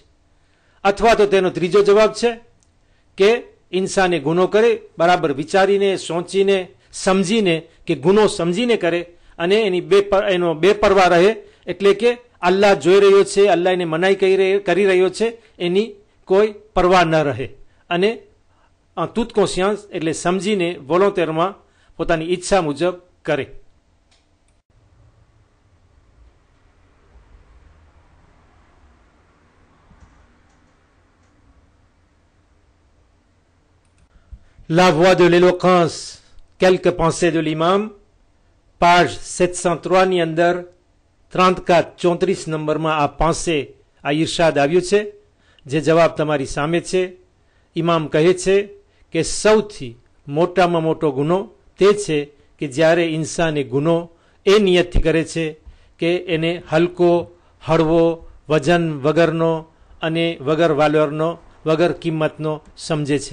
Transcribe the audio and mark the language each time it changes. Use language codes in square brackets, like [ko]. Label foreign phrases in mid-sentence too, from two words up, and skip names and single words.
[gu] અથવા તો તેનો ત્રીજો જવાબ છે કે ઇન્સાને ગુનો કરે, બરાબર વિચારીને, સોચીને, સમજીને, કે ગુનો સમજીને કરે, અને એની એનો બેપરવા રહે. એટલે કે અલ્લાહ જોઈ રહ્યો છે, અલ્લાહ એને મનાઈ કરી રહ્યો છે, એની કોઈ પરવા ન રહે, અને [fr] toute conscience [gu] એટલે સમજીને વોલોન્ટેરમાં પોતાની ઈચ્છા મુજબ કરે. La voix de l'éloquence, quelques pensées de l'imam, page 703 ની અંદર 34-34 નંબરમાં આ pensée, આ ઈરશાદ આવ્યું છે, જે જવાબ તમારી સામે છે. ઇમામ કહે છે કે સૌથી મોટામાં મોટો ગુનો તે છે કે જ્યારે ઇન્સાન એ ગુનો એ નિયતથી કરે છે કે એને હલકો, હળવો, વજન વગરનો અને વગર વાલોરનો, વગર કિંમતનો સમજે છે.